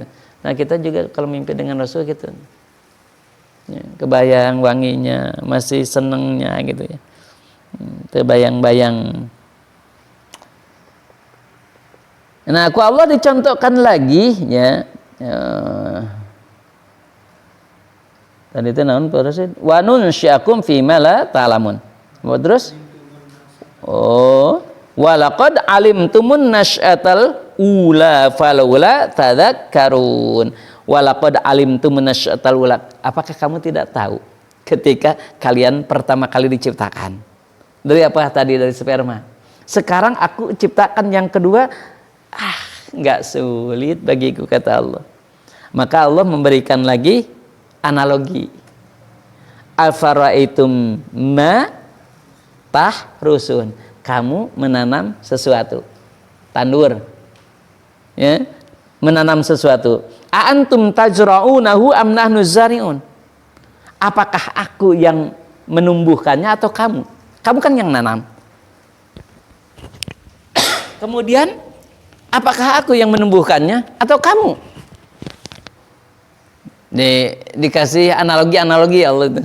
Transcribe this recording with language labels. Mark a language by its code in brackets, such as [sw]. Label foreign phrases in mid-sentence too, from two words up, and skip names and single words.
[id] Nah kita juga kalau mimpi dengan Rasul gitu, ya, kebayang wanginya, masih senengnya gitu ya, terbayang-bayang. Nah, aku Allah dicontohkan lagi ya. Tadi itu naon proses [ar] وننشئكم في ما لا تعلمون. Terus ولقد علمتم النشأة الأولى فلولا تذكرون. ولقد علمتم النشأة الأولى. [id] Apakah kamu tidak tahu ketika kalian pertama kali diciptakan? Dari apa tadi? Dari sperma. Sekarang aku ciptakan yang kedua. Nggak sulit bagiku kata Allah. Maka Allah memberikan lagi analogi. [ar] أفرأيتم ما تحرثون. [id] kamu menanam sesuatu. Tandur. Ya, menanam sesuatu. [ar] أأنتم تزرعونه أم نحن الزارعون? [id] Apakah aku yang menumbuhkannya atau kamu? Kamu kan yang nanam. Kemudian apakah aku yang menumbuhkannya atau kamu? Dikasih analogi Allah itu.